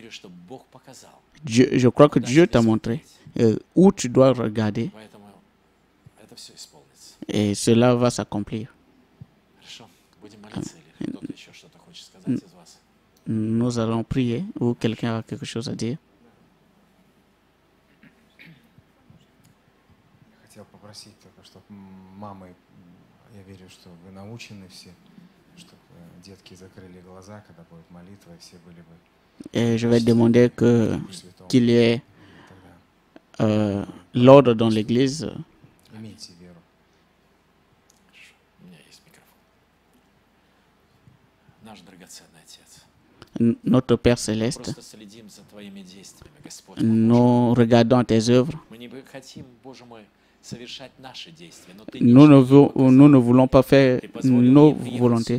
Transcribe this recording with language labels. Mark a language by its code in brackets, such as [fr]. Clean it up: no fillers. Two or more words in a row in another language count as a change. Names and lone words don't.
[fr] Je crois que Dieu t'a montré où tu dois regarder. Et cela va s'accomplir. Nous allons prier ou quelqu'un a quelque chose à dire. [ru] Хотел попросить только, чтобы мамы, я верю, что вы научены все, чтобы детки закрыли глаза, когда будет молитва, и все были бы. [fr] Et je vais demander qu'il y ait l'ordre dans l'Église. [ru] Имейте веру. [fr] Notre Père Céleste, nous regardons tes œuvres nous ne voulons pas faire nos volontés.